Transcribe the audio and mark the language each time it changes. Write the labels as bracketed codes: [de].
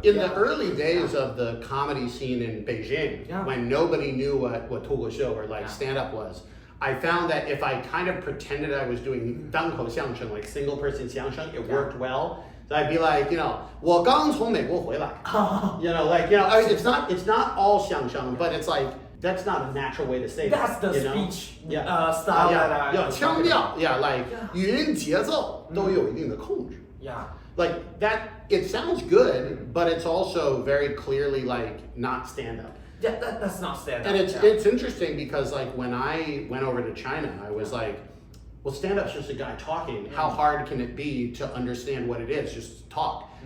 [en] In the early days of the comedy scene in Beijing, when nobody knew what 脱口秀or like stand-up was, I found that if I kind of pretended I was doing 单口相声, like single person 相声, it worked well. So I'd be like, [zh] 我刚从美国回来. [en] It's not all 相声, but it's like, that's not a natural way to say That's that. the speech style that I [zh] 腔调, like 语音节奏都有一定的控制. [en] Yeah. Like that, it sounds good, but it's also very clearly like not stand-up. Yeah, that's not stand-up. And it's interesting because like when I went over to China, I was like, well, stand-up's just a guy talking. How hard can it be to understand what it is? Just talk.